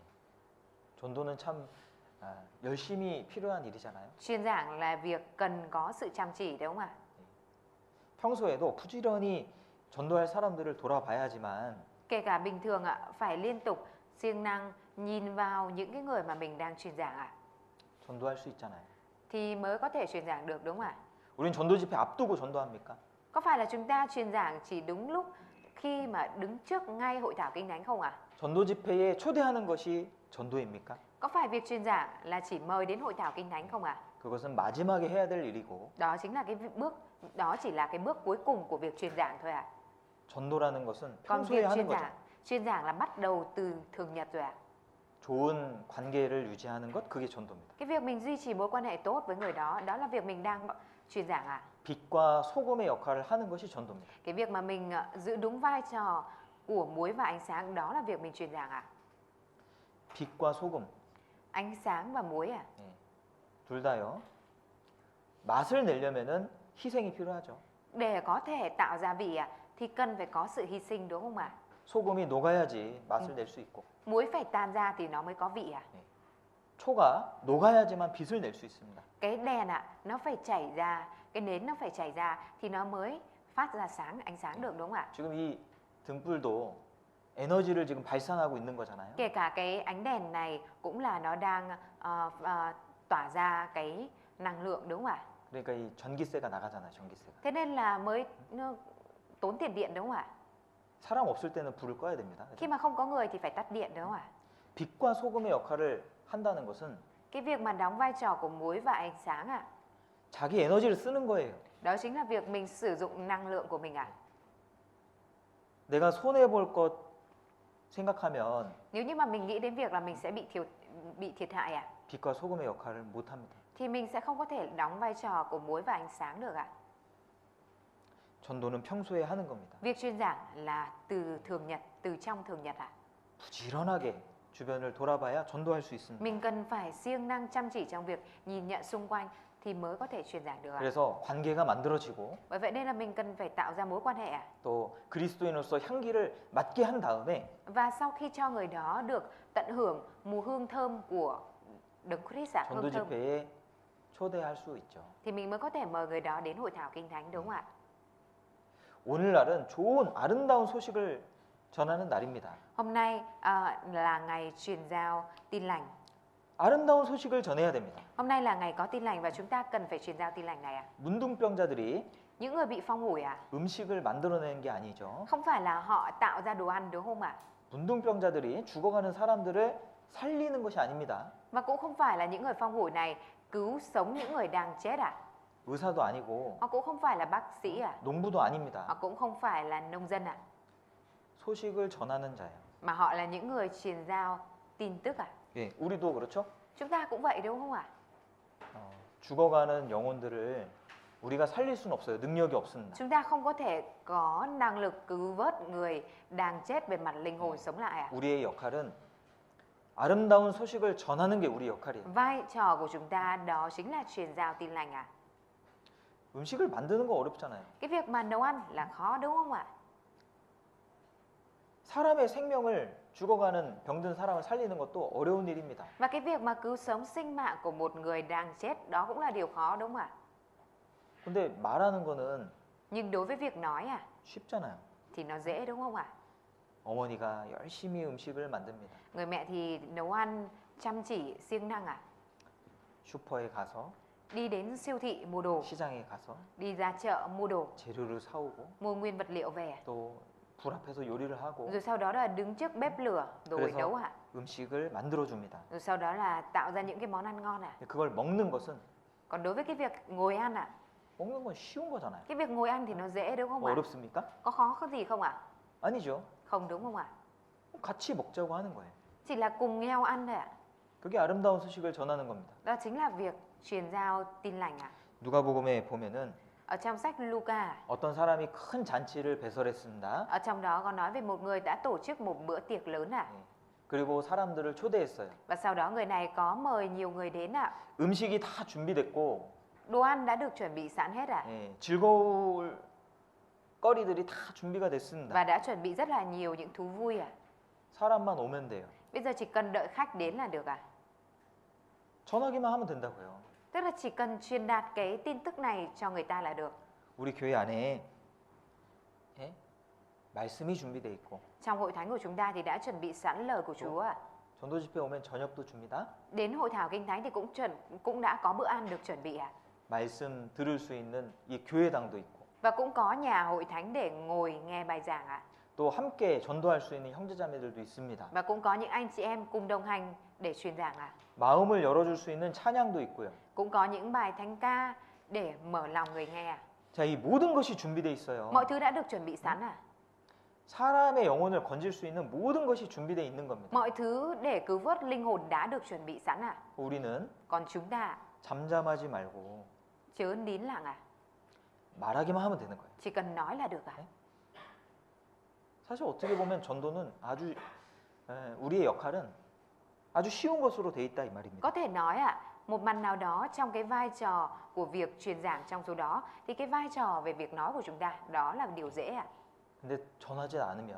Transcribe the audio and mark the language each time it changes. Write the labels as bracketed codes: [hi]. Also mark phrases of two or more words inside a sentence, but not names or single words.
[ko] 전도는 참 열심히 필요한 일이잖아요. [vi] Truyền giảng là việc cần có sự chăm chỉ đúng không ạ? [ko] 평소에도 부지런히 전도할 사람들을 돌아봐야지만 [vi] Kể cả bình thường ạ, phải liên tục siêng năng nhìn vào những cái người mà mình đang truyền giảng ạ, [ko] 전도할 수 있잖아요. [vi] thì mới có thể truyền giảng được đúng không ạ? [ko] 우린 전도 집회 앞두고 전도합니까? [vi] Có phải là chúng ta truyền giảng chỉ đúng lúc khi mà đứng trước ngay hội thảo kinh thánh không ạ? [ko] 전도 집회에 초대하는 것이 전도입니까? [vi] Có phải việc truyền giảng là chỉ mời đến hội thảo kinh thánh không ạ? [ko] 그것은 마지막에 해야 될 일이고 [vi] Đó chính là cái bước, đó chỉ là cái bước cuối cùng của việc truyền giảng thôi ạ. [ko] 전도라는 것은 [vi] Còn [ko] 평소에 [vi] việc [ko] 하는 거죠. [vi] truyền giảng là bắt đầu từ thường nhật rồi ạ. [ko] 좋은 관계를 유지하는 것 그게 전도입니다. [vi] Cái việc mình duy trì mối quan hệ tốt với người đó, đó là việc mình đang truyền giảng ạ. [ko] 빛과 소금의 역할을 하는 것이 전도입니다. [vi] Cái việc mà mình giữ đúng vai trò của muối và ánh sáng, đó là việc mình truyền giảng ạ. [ko] 빛과 소금 [vi] Ánh sáng và muối à? [ko] 둘 다요. 맛을 내려면은 희생이 필요하죠. [vi] Để có thể tạo gia vị thì cần phải có sự hy sinh đúng không ạ? [ko] 소금이 녹아야지 맛을 낼 수 있고 [vi] Muối phải tan ra thì nó mới có vị à? [ko] 초가 녹아야지만 빛을 낼 수 있습니다. [vi] Cái đèn nó phải chảy ra, cái nến nó phải chảy ra thì nó mới phát ra ánh sáng được đúng không ạ? [ko] 지금 이 등불도 에너지를 지금 발산하고 있는 거잖아요. [vi] Kể cả cái ánh đèn này cũng là nó đang tỏa ra cái năng lượng đúng không ạ? [ko] 그러니까 이 전기세가 나가잖아요. 전기세가. [vi] Thế nên là mới tốn tiền điện đúng không ạ? [ko] 사람 없을 때는 불을 꺼야 됩니다. [vi] Khi mà không có người thì phải tắt điện đúng không ạ? [ko] 빛과 소금의 역할을 한다는 것은 [vi] Cái việc mà đóng vai trò của muối và ánh sáng [ko] 자기 에너지를 쓰는 거예요. [vi] đó chính là việc mình sử dụng năng lượng của mình [ko] 내가 손해 볼 것 생각하면 [vi] Nếu như mà mình nghĩ đến việc là mình sẽ bị thiệt hại [ko] 빛과 소금의 역할을 못 합니다. [vi] thì mình sẽ không có thể đóng vai trò của muối và ánh sáng được [ko] 전도는 평소에 하는 겁니다. [vi] Việc truyền giảng là từ thường nhật, từ trong thường nhật [ko] 부지런하게 주변을 돌아봐야 전도할 수 있습니다. [vi] Mình cần phải siêng năng chăm chỉ trong việc nhìn nhận xung quanh thì mới có thể truyền giảng được. [ko] 그래서 관계가 만들어지고 [vi] Bởi vậy nên là mình cần phải tạo ra mối quan hệ. [ko] 또 그리스도인으로서 향기를 맡게 한 다음에 [vi] Và sau khi cho người đó được tận hưởng mùi hương thơm của Đấng Christ, [ko] 전도 [vi] hương thơm, [ko] 집회에 초대할 수 있죠. [vi] thì mình mới có thể mời người đó đến hội thảo kinh thánh, đúng không ạ? [ko] 오늘날은 좋은 아름다운 소식을 전하는 날입니다. [vi] Hôm nay là ngày truyền giao tin lành. [ko] 아름다운 소식을 전해야 됩니다. [vi] Hôm nay là ngày có tin lành và chúng ta cần phải truyền giao tin lành này. [ko] 문둥병자들이 [vi] Những người bị phong hủi [ko] 음식을 만들어내는 게 아니죠. [vi] không phải là họ tạo ra đồ ăn, đúng không ạ? [ko] 문둥병자들이 죽어가는 사람들을 살리는 것이 아닙니다. [vi] Và cũng không phải là những người phong hủi này cứu sống những người đang chết [ko] 의사도 아니고 [vi] Họ cũng không phải là bác sĩ [ko] 농부도 아닙니다. [vi] Họ cũng không phải là nông dân [ko] 소식을 전하는 자예요. [vi] Mà họ là những người truyền giao tin tức [ko] 예, 우리도 그렇죠? [vi] Chúng ta cũng vậy, đúng không ạ? [ko] 죽어가는 영혼들을 우리가 살릴 수는 없어요. 능력이 없습니다. [vi] Chúng ta không có thể có năng lực cứu vớt người đang chết về mặt linh hồn sống lại [ko] 우리의 역할은 아름다운 소식을 전하는 게 우리 역할이에요. [vi] Vai trò của chúng ta đó chính là truyền giao tin lành [ko] 음식을 만드는 거 어렵잖아요. [vi] Cái việc mà nấu ăn là khó, đúng không ạ? [ko] 사람의 생명을 죽어가는 병든 사람을 살리는 것도 어려운 일입니다. [vi] Và cái việc mà cứu sống sinh mạng của một người đang chết đó cũng là điều khó, đúng không ạ? [ko] 근데 말하는 거는 [vi] Nhưng đối với việc nói [ko] 쉽잖아요. [vi] thì nó dễ, đúng không ạ? [ko] 어머니가 열심히 음식을 만듭니다. [vi] Người mẹ thì nấu ăn chăm chỉ, siêng năng [ko] 슈퍼에 가서 [vi] Đi đến siêu thị mua đồ, [ko] 시장에 가서 [vi] đi ra chợ mua đồ, [ko] 재료를 사오고 [vi] mua nguyên vật liệu về, [ko] 또 불 앞에서 요리를 하고 [vi] rồi sau đó là đứng trước bếp lửa rồi nấu [ko] 그래서 음식을 만들어 줍니다. [vi] Rồi sau đó là tạo ra những cái món ăn ngon [ko] 그걸 먹는 것은 [vi] Còn đối với cái việc ngồi ăn [ko] 먹는 건 쉬운 거잖아요. [vi] cái việc ngồi ăn thì nó dễ, đúng không ạ? [ko] 어렵습니까? [vi] Có khó có gì không ạ? [ko] 아니죠. [vi] Không, đúng không ạ? [ko] 같이 먹자고 하는 거예요. [vi] Chỉ là cùng nhau ăn thôi [ko] 그게 아름다운 소식을 전하는 겁니다. [vi] Đó chính là việc truyền giao tin lành [ko] 누가복음에 보면은 [vi] Ở trong sách Luca, [ko] 어떤 사람이 큰 잔치를 배설했습니다. [vi] ở trong đó có nói về một người đã tổ chức một bữa tiệc lớn [ko] 그리고 사람들을 초대했어요. [vi] Và sau đó người này có mời nhiều người đến [ko] 음식이 다 준비됐고 [vi] Đồ ăn đã được chuẩn bị sẵn hết [ko] 즐거울 거리들이 다 준비가 됐습니다. [vi] Và đã chuẩn bị rất là nhiều những thú vui [ko] 사람만 오면 돼요. [vi] Bây giờ chỉ cần đợi khách đến là được [ko] 전하기만 하면 된다고요. [vi] Tức là chỉ cần truyền đạt cái tin tức này cho người ta là được. [ko] 우리 교회 안에 말씀이 준비돼 있고 [vi] Trong hội thánh của chúng ta thì đã chuẩn bị sẵn lời của Chúa [ko] 전도 집회 오면 저녁도 줍니다. [vi] Đến hội thảo kinh thánh thì cũng đã có bữa ăn được chuẩn bị [ko] 말씀 들을 수 있는 이 교회당도 있고 [vi] Và cũng có nhà hội thánh để ngồi nghe bài giảng [ko] 또 함께 전도할 수 있는 형제자매들도 있습니다. [vi] Và cũng có những anh chị em cùng đồng hành để truyền giảng [ko] 마음을 열어줄 수 있는 찬양도 있고요. [vi] Cũng có những bài thánh ca để mở lòng người nghe [ko] 자, 이 모든 것이 준비돼 있어요. [vi] Mọi thứ đã được chuẩn bị sẵn [ko] 사람의 영혼을 건질 수 있는 모든 것이 준비돼 있는 겁니다. [vi] Mọi thứ để cứu vớt linh hồn đã được chuẩn bị sẵn [ko] 우리는 [vi] Còn chúng ta [ko] 잠잠하지 말고 [vi] chớ nín lặng [ko] 말하기만 하면 되는 거예요. [vi] Chỉ cần nói là được [ko] 사실 어떻게 보면 전도는 아주 우리의 역할은 아주 쉬운 것으로 돼 있다 이 말입니다. [vi] Có thể nói một mặt nào đó trong cái vai trò của việc truyền giảng trong số đó thì cái vai trò về việc nói của chúng ta đó là điều dễ [ko] 근데 전하지 않으면